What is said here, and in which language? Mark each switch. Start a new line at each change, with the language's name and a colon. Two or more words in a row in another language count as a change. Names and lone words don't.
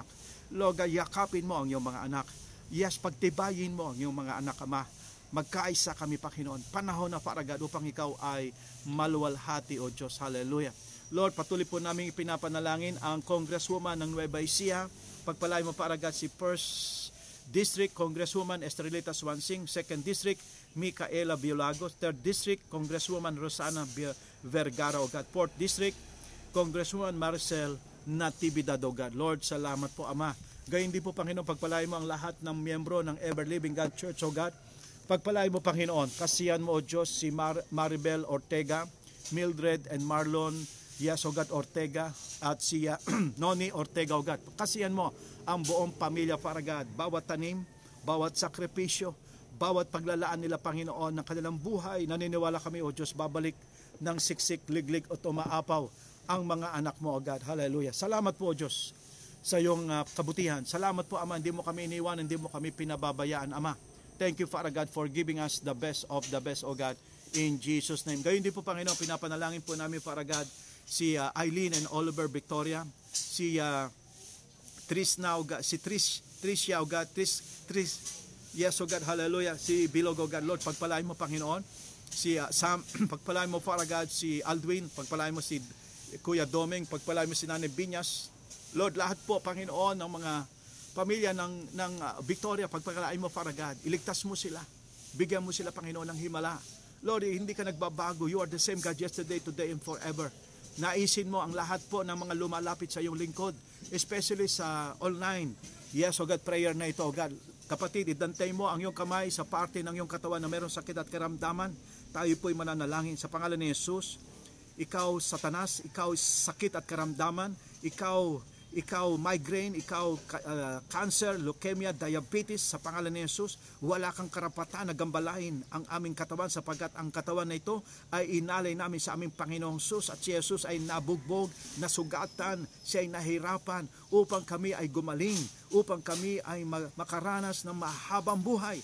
Filipino: Lord, yakapin mo ang iyong mga anak. Yes, pagtibayin mo ang iyong mga anak, Ama. Magkaisa kami, Panginoon. Panahon na, Faragad, upang ikaw ay maluwalhati, O Diyos. Hallelujah. Lord, patuloy po namin ipinapanalangin ang Congresswoman ng Nueva Ecija. Pagpalain mo, Faragad, si 1st District Congresswoman Estrelita Swansing, 2nd District Micaela Biolagos, 3rd District Congresswoman Rosana Vergara,
English: O God,
Filipino: 4th District Congresswoman Marcel Natividad,
English: O God.
Filipino: Lord, salamat po, Ama. Gayon din po, Panginoon, pagpalain mo ang lahat ng miyembro ng Ever Living God Church,
English: O God.
Filipino: Pagpalain mo, Panginoon, kasiyan mo, O Diyos, si Maribel Ortega, Mildred and Marlon Yasogat Ortega at si Noni Ortega,
English: O God.
Filipino: Kasiyan mo ang buong pamilya, Faragad. Bawat tanim, bawat sakripisyo, bawat paglalaan nila, Panginoon, ng kanilang buhay, naniniwala kami, O Diyos, babalik ng siksik, liglig at umaapaw ang mga anak mo,
English: O God.
Filipino: Hallelujah. Salamat po, O Diyos, sa iyong kabutihan. Salamat po, Ama, hindi mo kami iniwan, hindi mo kami pinababayaan, Ama.
English: Thank you, Father God, for giving us the best of the best, O God, in Jesus' name.
Filipino: Gayon din po, Panginoon, pinapanalangin po namin,
English: Father God,
Filipino: si Eileen and Oliver Victoria, si Trisha,
English: O God,
Filipino: yes,
English: O God,
Filipino: hallelujah, si Bilog,
English: O God,
Filipino: Lord, pagpalain mo, Panginoon, si Sam, pagpalain mo,
English: Father God,
Filipino: si Aldwin, pagpalain mo si Kuya Doming, pagpalain mo si Nanay Binyas, Lord, lahat po, Panginoon, ng mga pamilya ng Victoria, pagpalain mo,
English: Father God,
Filipino: iligtas mo sila, bigyan mo sila, Panginoon, ng himala. Lord, hindi ka nagbabago,
English: you are the same God yesterday, today, and forever.
Filipino: Naisin mo ang lahat po ng mga lumalapit sa iyong lingkod, especially sa online.
English: Yes, O God,
Filipino: prayer na ito,
English: O God.
Filipino: Kapatid, idantay mo ang iyong kamay sa parte ng iyong katawan na mayroong sakit at karamdaman. Tayo po'y mananalangin sa pangalan ni Jesus. Ikaw, Satanas, ikaw sakit at karamdaman, ikaw migraine, ikaw cancer, leukemia, diabetes, sa pangalan ni Jesus, wala kang karapatan na gambalain ang aming katawan sapagkat ang katawan na ito ay inalay namin sa aming Panginoong Jesus at si Jesus ay nabugbog, nasugatan, siya ay nahirapan upang kami ay gumaling, upang kami ay makaranas ng mahabang buhay.